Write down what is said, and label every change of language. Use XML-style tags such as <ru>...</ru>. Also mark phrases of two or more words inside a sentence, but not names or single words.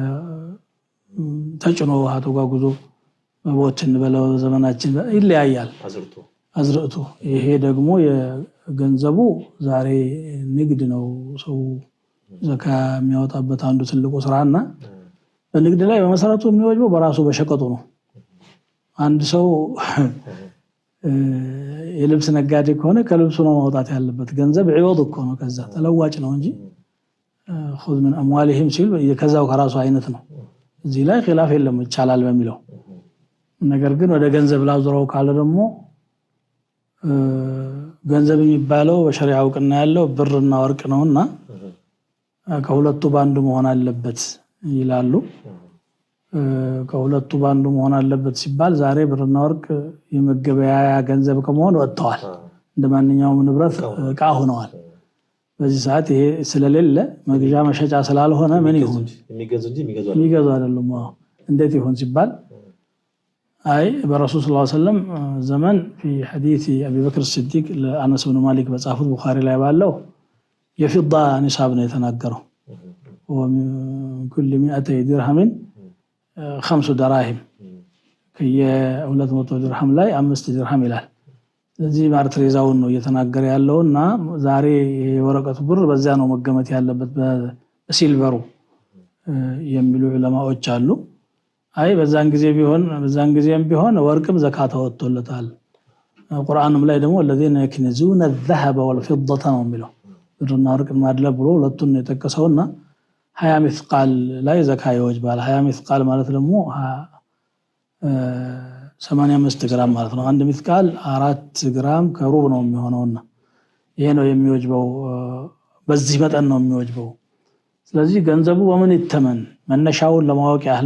<am>በተጭኖ ውሃ ተጓጉዞ በቦትን በለው ዘመናችን ይለያያል አዝርዕቱ። ይሄ ደግሞ የገንዘቡ ዛሬ ንግድ ነው። ሰው ዘካ የሚያወጣበት አንዱ ትልቁ ስራና በንግድ ላይ በመሰረቱ የሚወጅበው በራሱ በሸቀጡ ነው። አንድ ሰው የልብስ ነጋዴ ከሆነ ከልብሱ ነው ማውጣት ያለበት። ገንዘብ ዒወድ እኮ ነው፣ ከዛ ተለዋጭ ነው እንጂ</am> <ar>خذ من اموالهم</ar> <am>ሲል ከዛው ከራሱ አይነት ነው። እዚህ ላይ ኺላፍ የለም ይቻላል በሚለው ነገር ግን ወደ ገንዘብ ላዙረው ካለ ደግሞ ገንዘብ የሚባለው በሸሪዓ እውቅና ያለው ብርና ወርቅ ነውና ከሁለቱ ባንዱ መሆን አለበት ይላሉ። ከሁለቱ ባንዱ መሆን አለበት ሲባል ዛሬ ብርና ወርቅ የመገበያያ ገንዘብ ከመሆን ወጥተዋል፣ እንደማንኛውም ንብረት ዕቃ ሆነዋል። በዚህ ሰዓት ይሄ ስለሌለ መግዣ መሸጫ ስላልሆነ ምን ይሁን የሚገዙ አይደለም። እንዴት ይሁን ሲባል አይ በረሱል</am> <ar>صلى الله عليه وسلم</ar> <am>ዘመን</am> <ar>في حديث ابي بكر الصديق</ar> <am>ለአነስ ብን ማሊክ በጻፉት ቡኻሪ ላይ ባለው የፊዳ ኒሳብ ነው የተናገረው።</am> <ar>وكل 200 درهم 5 دراهم</ar> <am>ከየ200 ድርሃም ላይ 5 ድርሃም ይላል። ስለዚህ ማርትሬዛውን ነው እየተናገረ ያለውና ዛሬ የወረቀቱ ብር በዚያ ነው መገመት ያለበት በሲልቨሩ የሚሉ ዑለማዎች አሉ። አይ በዛን ጊዜም ቢሆን ወርቅም ዘካት ወጥቶለታል። ቁርአንም ላይ ደግሞ</am> <ar>الذين يكنزون الذهب والفضة</ar> <am>ነው የሚለው ብርና ወርቅ ማድለብ ብሎ ሁለቱን ነው የጠቀሰውና 20 مثقال ላይ ዘካ ይወጅባል። 20 مثقال ማለት ደግሞ 85 ግራም ማለት ነው። 1 مثقال 4 ግራም ከሩብ ነው የሚሆነውና ይሄ ነው የሚወጅበው፣ በዚህ መጠን ነው የሚወጅበው። ስለዚህ ገንዘቡ በምን ይተመን መነሻውን ለማወቅ ያህል</am>